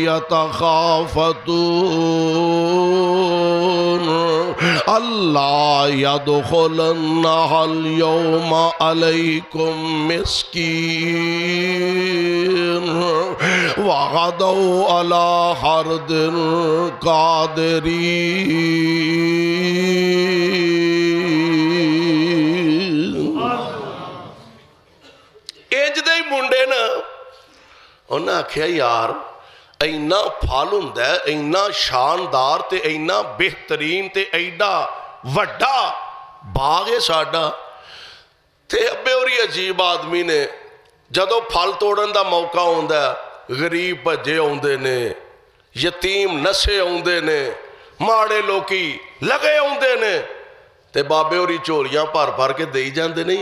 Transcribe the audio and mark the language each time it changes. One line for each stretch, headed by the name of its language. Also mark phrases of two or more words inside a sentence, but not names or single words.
Arabic: يَتَخَافَتُونَ أَلَّا يَدْخُلَنَّهَا الْيَوْمَ عَلَيْكُمْ مِسْكِينٌ وَغَدَوْا عَلَىٰ حَرْدٍ قَادِرِينَ۔
Punjabi: انج دے منڈے نا انہاں آکھیا یار اینا پھال ہوندا ہے، اینا شاندار تے اینا بہترین تے ایڈا وڈا باغ ہے ساڈا، تے ابے ہوری عجیب آدمی نے جدو پھل توڑن دا موقع ہوندا ہے غریب بھجے ہوندے نے، یتیم نسے ہوندے نے، ماڑے لوکی لگے ہوندے نے، تے بابے ہوری چوریاں پار پار کے دئی جاندے نے۔